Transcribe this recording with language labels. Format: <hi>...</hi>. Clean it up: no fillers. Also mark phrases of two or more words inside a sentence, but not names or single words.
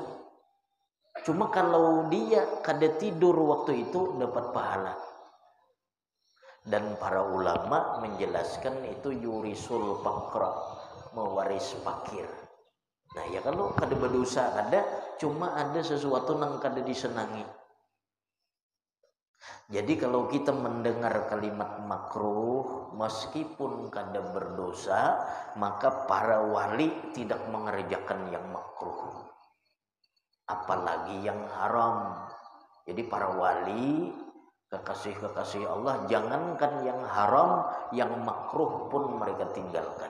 <id>Cuma kalau dia kada tidur waktu itu dapat pahala. Dan para ulama menjelaskan itu</id> <ar>يورث الفقر,</ar> <id>mewaris fakir. Nah, ya kalau kada berdosa kada, cuma ada sesuatu yang kada disenangi. Jadi kalau kita mendengar kalimat makruh meskipun kada berdosa, maka para wali tidak mengerjakan yang makruh, apalagi yang haram. Jadi para wali, kekasih-kekasih Allah, jangankan yang haram, yang makruh pun mereka tinggalkan.</id>